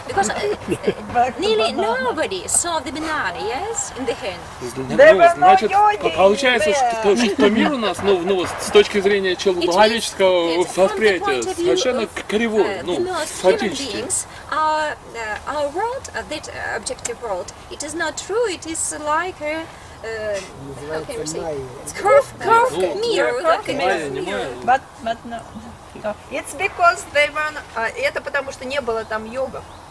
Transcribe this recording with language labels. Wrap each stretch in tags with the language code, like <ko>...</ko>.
<en>Because nearly nobody saw the banana, yes, in the hand.</en> <ru>Значит, получается, что мир у нас, ну вот с точки зрения человеческого восприятия, совершенно кривой, ну, фактически.</ru> <en>Our world, that objective world, it is not true. It is like a how can we say? It's curved mirror, like a mirror. But no. It's because they were.</en> <ru>Это потому что не было там йогов.</ru>